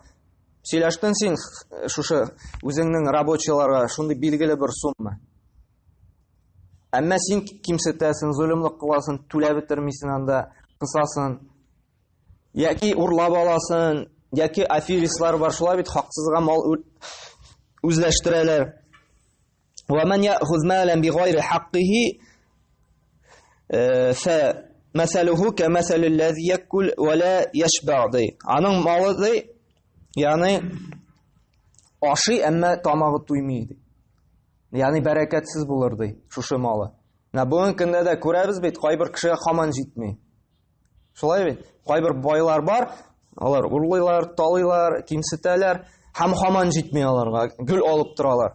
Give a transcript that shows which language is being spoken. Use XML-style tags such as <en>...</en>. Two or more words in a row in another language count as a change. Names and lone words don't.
<tt>Сөйләштең син шушы үзеңнең рабочийларга шундый билгеле бер сумма. Әмма син кимсетәсең, зулымлык кыласың, түләп бетермисең анда, кысасың. Яки урлап аласың, яки аферистлар бар, шулай бит хаксызга мал үзләштерәләр.</tt> <ar>"ومن يأخذ مالا بغير حقه فمثله كمثل الذي يأكل ولا يشبع."</ar> <tt>ди. Аның малы ди, ягъни ашый, әмма тамагы туймый ди. Ягъни бәрәкәтсез булыр ди шушы малы. Менә бүгенге көндә дә күрәбез бит, кайбер кешегә хаман җитми. Шулай бит? Кайбер байлар бар, алар урлыйлар, талыйлар, кимсетәләр, һәм хаман җитми аларга, гөл алып торалар.</tt>